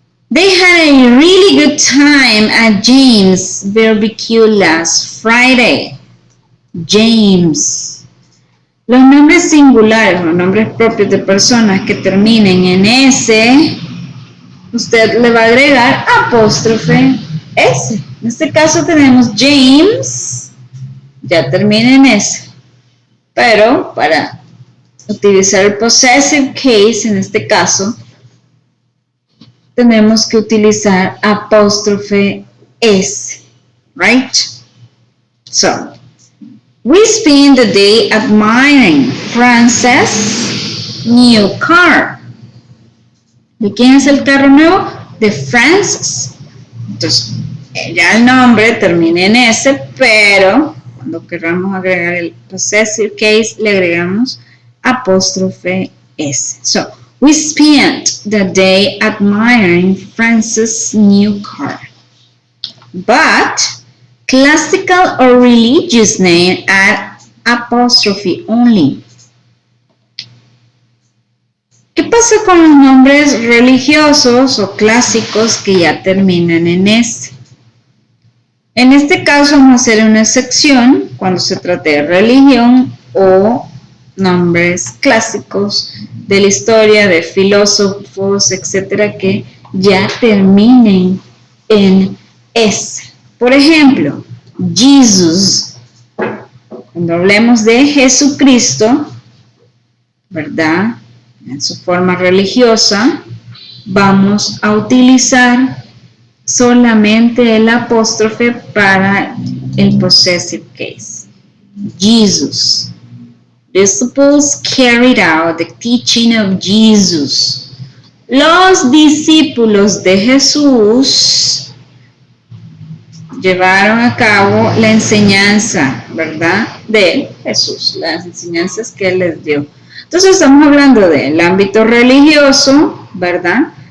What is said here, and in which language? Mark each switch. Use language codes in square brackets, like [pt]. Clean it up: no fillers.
[en] They had a really good time at James' barbecue last Friday. James. [es] Los nombres singulares, los nombres propios de personas que terminen en S, usted le va a agregar apóstrofe S. En este caso tenemos James, ya termina en S. Pero para utilizar el possessive case, en este caso, tenemos que utilizar apóstrofe S, [en] right? So, we spend the day admiring Frances' new car. [es] ¿De quién es el carro nuevo? De Frances. Entonces, ya el nombre termina en S, pero cuando queramos agregar el possessive case, le agregamos apóstrofe S. [en] So, We spent the day admiring Francis' new car. But classical or religious names are apostrophe only. [es] ¿Qué pasa con los nombres religiosos o clásicos que ya terminan en S? En este caso vamos a hacer una excepción cuando se trate de religión o nombres clásicos de la historia, de filósofos, etcétera, que ya terminen en S. Por ejemplo, Jesus. Cuando hablemos de Jesucristo, ¿verdad? En su forma religiosa, vamos a utilizar solamente el apóstrofe para el possessive case. Jesus. [en] Disciples carried out the teaching of Jesus. [es] Los discípulos de Jesús llevaron a cabo la enseñanza, ¿verdad? De Jesús, las enseñanzas que Él les dio. Entonces estamos hablando del ámbito religioso, ¿verdad?